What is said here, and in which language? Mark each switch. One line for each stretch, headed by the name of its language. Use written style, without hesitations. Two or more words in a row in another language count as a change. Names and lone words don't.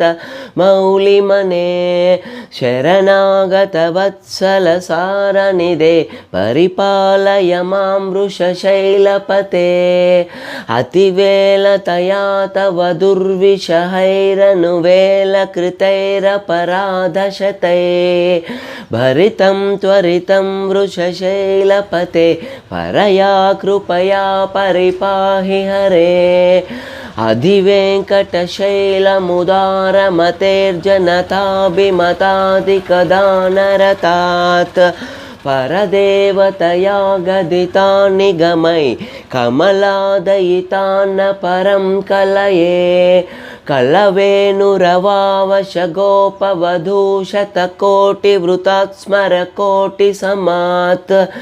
Sanskrit: మౌళిమనే శరణాగత వత్సల సారనిదే పరిపాలయ మాం వృషశైలపతే అతివేలతయా తవ దుర్విషహైరనువేల కృతైరపరాధశతై భరితం త్వరితం వృషశైలపతే పరయా కృపయా పరిపాహి హరే अधिवेङ्कटशैलमुदारमतेर्जनताभिमतादिकदानरतात् परदेवतया गदितान् निगमै कमलादयितान्न परं कलये कलवेणुरवावशगोपवधूशतकोटिवृतात् स्मरकोटिसमात्